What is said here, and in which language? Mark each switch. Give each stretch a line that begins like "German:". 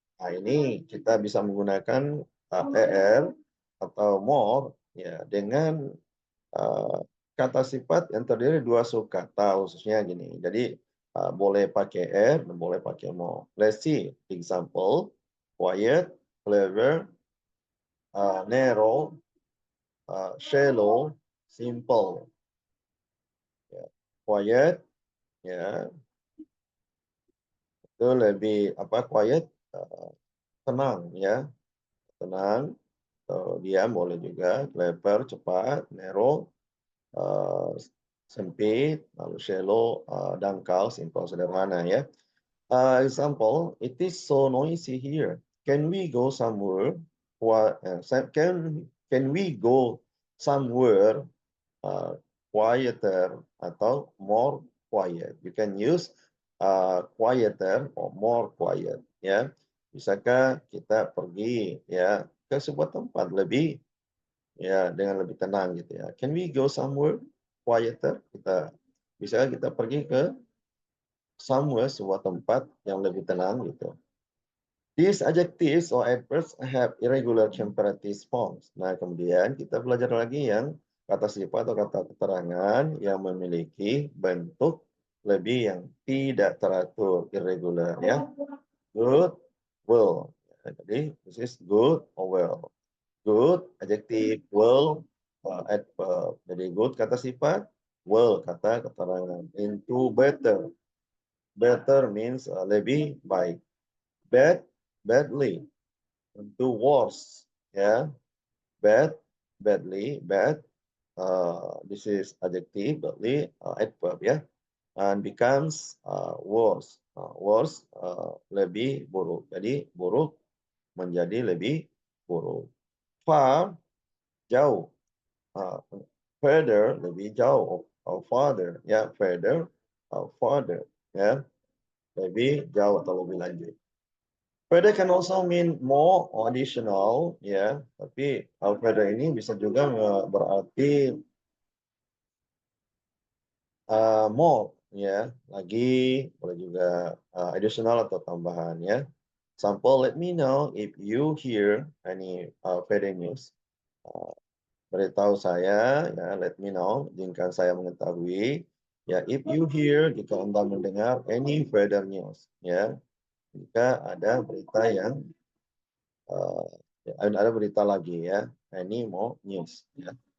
Indonesian: Nah ini kita bisa menggunakan er atau more ya dengan kata sifat yang terdiri dua subkata khususnya gini. Jadi boleh pakai er dan boleh pakai more.
English: Let's see example. Quiet, clever, narrow, shallow, simple.
Indonesian: Quiet, ya, itu lebih quiet, tenang ya, tenang, diam boleh juga. Clever, cepat. Narrow, sempit. Lalu shallow, dangkal, simple, sederhana ya.
English: Example, it is so noisy here. Can we go somewhere? Can we go somewhere quieter atau more quiet? You can use quieter or more quiet.
Indonesian: Ya, bisakah kita pergi ya ke sebuah tempat lebih dengan lebih tenang gitu ya?
English: Can we go somewhere quieter?
Indonesian: Bisakah kita pergi ke somewhere, sebuah tempat yang lebih tenang gitu.
English: These adjectives or adverbs have irregular comparative forms.
Indonesian: Nah, kemudian kita belajar lagi yang kata sifat atau kata keterangan yang memiliki bentuk lebih yang tidak teratur, irregular ya.
English: Good, well. Jadi, this is good or well. Good, adjective, well, adverb.
Indonesian: Jadi, good kata sifat, well kata keterangan.
English: Into, better. Better means
Indonesian: lebih baik.
English: Bad, badly. Tentu worse, ya. Bad, badly, bad. This is adjective, badly, adverb, ya. And becomes worse. Worse,
Indonesian: lebih buruk. Jadi buruk menjadi lebih buruk. Far, jauh. Further, lebih jauh. Farther, ya.
English: Further, farther, ya.
Indonesian: Lebih jauh atau lebih lanjut.
English: Further can also mean more or additional, ya.
Indonesian: Tapi further ini bisa juga berarti more, ya. Lagi, boleh juga additional atau tambahan, ya.
English: Example, let me know if you hear any further news.
Indonesian: Beritahu saya, ya,
English: let me know,
Indonesian: jika saya mengetahui, ya,
English: if you hear,
Indonesian: jika Anda mendengar
English: any further news,
Indonesian: ya, jika ada berita yang ada berita lagi, ya,
English: any more news,
Indonesian: ya.